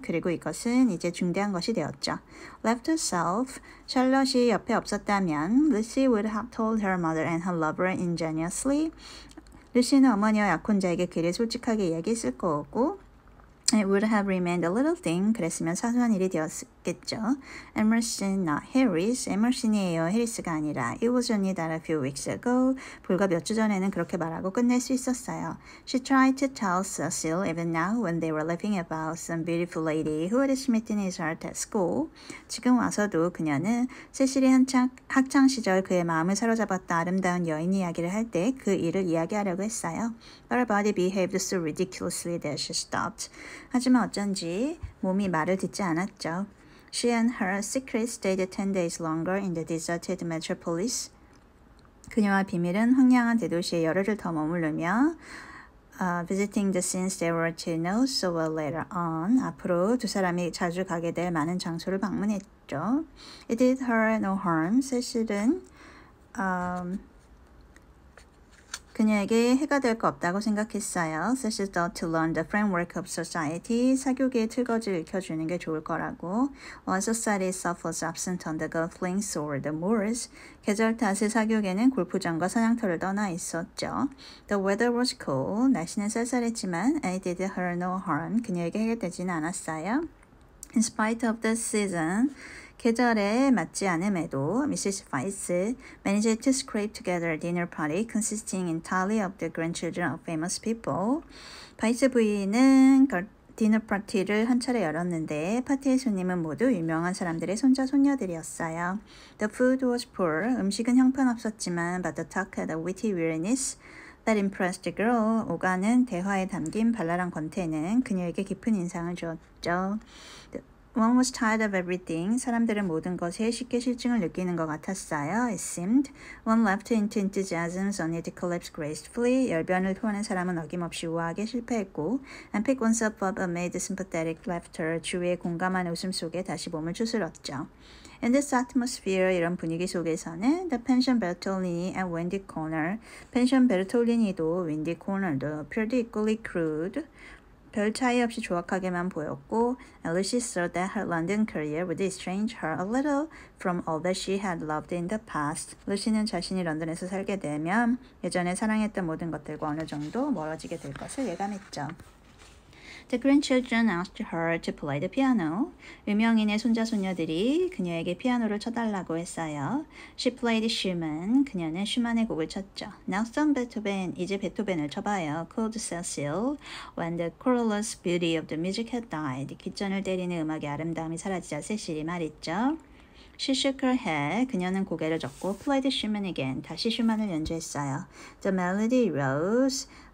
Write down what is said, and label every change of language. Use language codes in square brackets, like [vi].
[ko] 그리고 이것은 이제 중대한 것이 되었죠. [en] Left herself. [ko] 샬럿이 옆에 없었다면 [en] Lucy would have told her mother and her lover ingenuously. [ko] 루시는 어머니와 약혼자에게 그를 솔직하게 이야기했을 거고 [en] It would have remained a little thing. [ko] 그랬으면 사소한 일이 되었겠죠. [en] Emerson, not Harris. [ko] 에머슨이에요. 해리스가 아니라. [en] It was only that a few weeks ago. [ko] 불과 몇 주 전에는 그렇게 말하고 끝낼 수 있었어요. [en] She tried to tell Cecil even now when they were laughing about some beautiful lady who had smitten his heart at school. [ko] 지금 와서도 그녀는 세실이 학창 시절 그의 마음을 사로잡았던 아름다운 여인 이야기를 할 때 그 일을 이야기하려고 했어요. [en] But her body behaved so ridiculously that she stopped. [ko] 하지만 어쩐지 몸이 말을 듣지 않았죠. [en] She and her secret stayed 10 days longer in the deserted metropolis. [ko] 그녀와 비밀은 황량한 대도시에 열흘을 더 머무르며 [en] visiting the scenes they were to know so well later on. [ko] 앞으로 두 사람이 자주 가게 될 많은 장소를 방문했죠. [en] It did her no harm. [ko] 사실은 그녀에게 해가 될 거 없다고 생각했어요. [en] Cecil thought to learn the framework of society. [ko] 사교계의 틀거지를 익혀주는 게 좋을 거라고. [en] While society itself was absent on the golflinks or the moors. [ko] 계절 탓에 사교계는 골프장과 사냥터를 떠나 있었죠. [en] The weather was cold. [ko] 날씨는 쌀쌀했지만 [en] it did her no harm. [ko] 그녀에게 해결되지는 않았어요. [en] In spite of the season. [ko] 계절에 맞지 않음에도 Mrs. [en] Weiss managed to scrape together a dinner party consisting entirely of the grandchildren of famous people. [ko] 바이스 부인은 디너 파티를 한 차례 열었는데 파티의 손님은 모두 유명한 사람들의 손자 손녀들이었어요. [en] The food was poor. [ko] 음식은 형편없었지만 [en] but the talk had a witty weariness that impressed the girl. [ko] 오가는 대화에 담긴 발랄한 권태는 그녀에게 깊은 인상을 주었죠. [en] One was tired of everything. [ko] 사람들은 모든 것에 쉽게 실증을 느끼는 것 같았어요. [en] It seemed. One leapt into enthusiasms only to collapse gracefully. [ko] 열변을 토하는 사람은 어김없이 우아하게 실패했고 [en] and picked oneself up amid sympathetic laughter. [ko] 주위의 공감한 웃음 속에 다시 몸을 추스렀죠. [en] In this atmosphere, [ko] 이런 분위기 속에서는 [en] The Pension Bertolini and Wendy Corner, 펜션 베르톨리니도 윈디 코너도 appeared equally crude. [ko] 별 차이 없이 조악하게만 보였고, [en] Lucy saw that her London career would estrange her a little from all that she had loved in the past. [ko] 루시는 자신이 런던에서 살게 되면 예전에 사랑했던 모든 것들과 어느 정도 멀어지게 될 것을 예감했죠. [en] The grandchildren asked her to play the piano. [ko] 유명인의 손자손녀들이 그녀에게 피아노를 쳐달라고 했어요. [en] She played Schumann. [ko] 그녀는 슈만의 곡을 쳤죠. [en] Now some Beethoven. [ko] 이제 베토벤을 쳐봐요. [en] Called Cecile. When the querulous beauty of the music had died. [ko] 귓전을 때리는 음악의 아름다움이 사라지자 세실이 말했죠. [en] She shook her head. [ko] 그녀는 고개를 젓고 [en] played Schumann again. [ko] 다시 슈만을 연주했어요. [en] The melody rose.